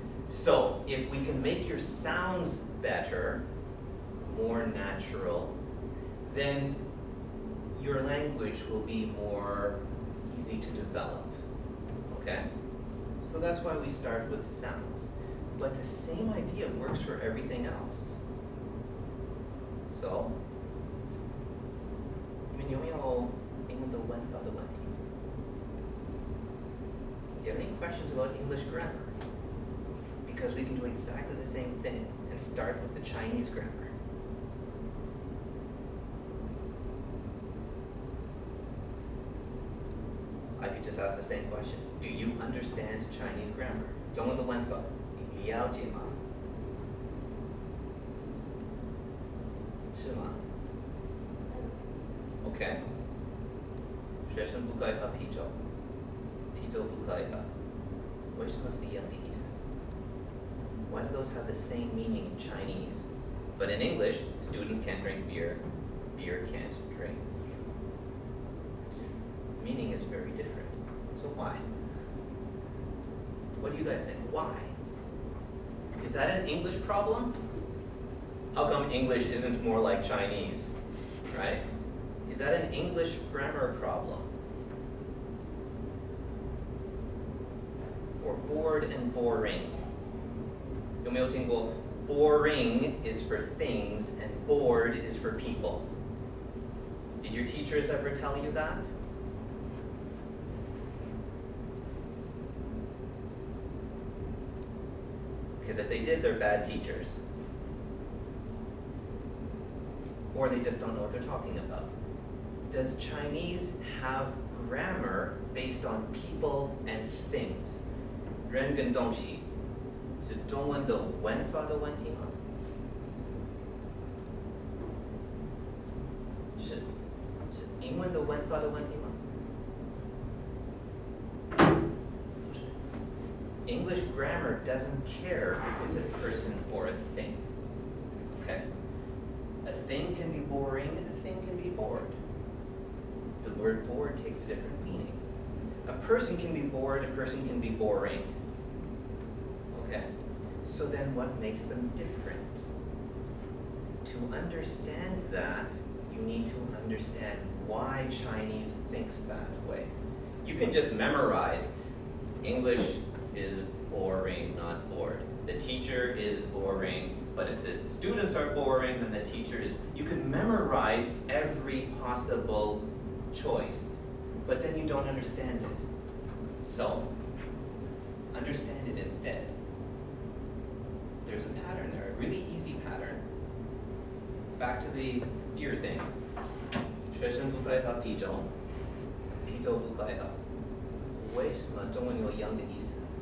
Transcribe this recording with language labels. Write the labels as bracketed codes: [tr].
[en] So if we can make your sounds better, more natural, then your language will be more easy to develop. Okay? So that's why we start with sounds. But the same idea works for everything else. So, [zh] 你们有没有英文的文法的问题? [en] Do you have any questions about English grammar? Because we can do exactly the same thing and start with the Chinese grammar. I could just ask the same question. Do you understand Chinese grammar? [zh] 中文的文法，你了解吗？是吗？ [en] Okay. [zh] 学生不可以喝啤酒，啤酒不可以喝。为什么是一样的意思？ [en] Why do those have the same meaning in Chinese? But in English, students can't drink beer, beer can't drink. Meaning is very different. So why? What do you guys think? Why? Is that an English problem? How come English isn't more like Chinese, right? Is that an English grammar problem? Or bored and boring? [zh] 有没有听过 [en] boring is for things and bored is for people? Did your teachers ever tell you that? Because if they did, they're bad teachers. Or they just don't know what they're talking about. Does Chinese have grammar based on people and things? [zh] 人跟东西是中文的文法的问题吗？是英文的文法的问题吗？不是。 [en] English grammar doesn't care if it's a person or a thing. Okay? A thing can be boring and a thing can be bored. The word bored takes a different meaning. A person can be bored, a person can be boring. Okay? So then what makes them different? To understand that, you need to understand why Chinese thinks that way. You can just memorize, English is boring, not bored. The teacher is boring, but if the students are boring, then the teacher is, you can memorize every possible choice, but then you don't understand it. So, understand it instead. There's a pattern there, a really easy pattern. Back to the beer thing. [zh] 学生不该喝啤酒，啤酒不该喝。为什么中文有一样的意思？